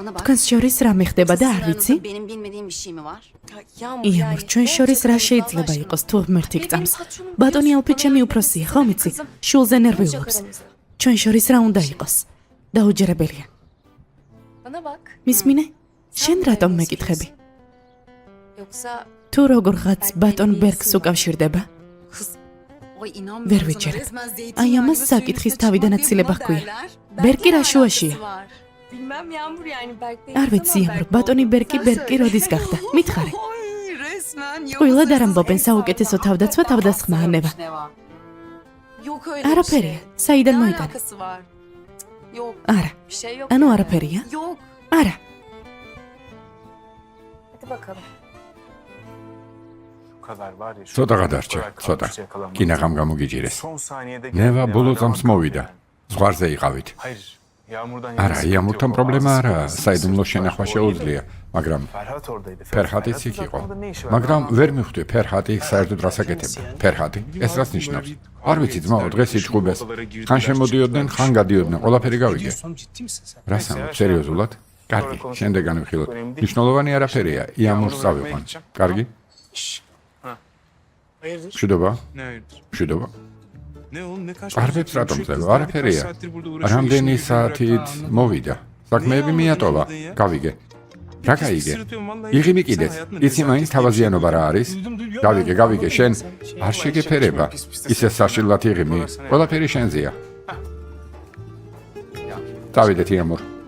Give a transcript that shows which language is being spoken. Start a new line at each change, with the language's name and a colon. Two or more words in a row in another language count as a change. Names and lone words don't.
Georgian: თქვენს შორის რა მეხდება და არ ვიცი?
Turkish: Benim bilmediğim bir şey mi var?
Georgian: იამურ, ჩვენ შორის რა შეიძლება იყოს თუ ღმერთი გწამს? ბატონი ალფი ჩემი უფროსია, ხომ იცი? შულზე ნერვიულობს. ჩვენ შორის რა უნდა იყოს? დაუჯერებელია.
Turkish: Bana bak.
Georgian: მისმინე? შენ რატომ მეკითხები?
Turkish: Yoksa
Georgian: თუ როგორღაც ბატონ ბერგს უკავშირდება?
Turkish: Oy inan.
Georgian: ვერ ვიჯერებ. აი ამას საკითხის თავიდანაცილება ჰქვია. ბერგი რა შუაშია?
Turkish: bilmem Yağmur yani Berk'le.
Georgian: არ ვიცი, იამურ, ბატონი ბერგი როდის გახდა? მითხარე.
Turkish: Resmen yok.
Georgian: ყველა დაამბობენ საუკეთესო თავდაცვა თავდასხმა ანება.
Turkish: Yok öyle bir
Georgian: არაფერია.
Turkish: şey.
Georgian: საიდან
Turkish: Ne
Georgian: მოიტანა?
Turkish: alakası var? Yok.
Georgian: არა.
Turkish: Bir şey yok.
Georgian: ანუ არაფერია?
Turkish: Yok.
Georgian: არა.
Turkish: Hadi bakalım.
Georgian: ცოტა გადარჩა, ცოტა. კინაღამ გამოგიჭირეს. ნევა ბოლო წამს მოვიდა. ზღვარზე იყავით. არა, იამურთან პრობლემა არაა, საიდუმლო შენახვა შეუძლია, მაგრამ ფერჰატიც იქ იყო. მაგრამ ვერ მივხვდი ფერჰატი საერთოდ რას აკეთებდა. ფერჰატი, ეს რას ნიშნავს? არ ვიცი, ძმაო, დღეს იჭუბეს. ხან შემოდიოდნენ, ხან გადიოდნენ, ყველაფერი გავიგე. რას ამბობ, სერიოზულად? კარგი, შემდეგ განვიხილოთ. მნიშვნელოვანი არაფერია, იამურს წავიყვან. კარგი?
Turkish: Hayırdır?
Georgian: მშვიდობა?
Turkish: Ne hayırdır?
Georgian: მშვიდობა?
Turkish: Ne oğlum ne kaç?
Georgian: არაფერს რატომ წერო? არაფერია. რამდენი საათით მოვიდა. საქმეები მიატოვა. გავიგე. რა გაიგე? იღიმი კიდეც. იცი მაინც თავაზიანობა რა არის? გავიგე, შენ არ შეგეფერება. ისე საშილად იღიმი. ყველაფერი შენზეა. დავიდეთ იამურ.